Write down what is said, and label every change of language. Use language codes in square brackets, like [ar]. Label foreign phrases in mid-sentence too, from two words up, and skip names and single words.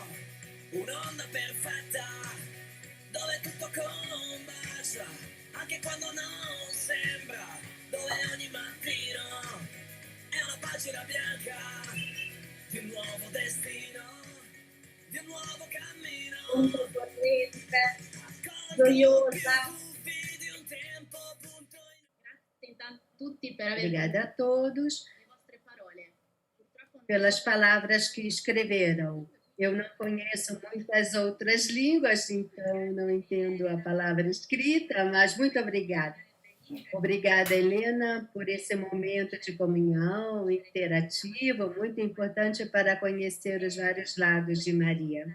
[it] Un'onda perfetta, dove tutto combacia, anche quando non sembra, dove ogni mattino è una pagina bianca di un nuovo destino, di un nuovo cammino. Molto corrente, gioiosa. Di un tempo, punto in... Grazie a tutti per aver [pt] Obrigada a todos [it] le vostre parole. Purtroppo [pt] pelas palavras que escreveram. Eu não conheço muitas outras línguas, então não entendo a palavra escrita, mas muito obrigada. Obrigada, Helena, por esse momento de comunhão interativo, muito importante para conhecer os vários lados de Maria.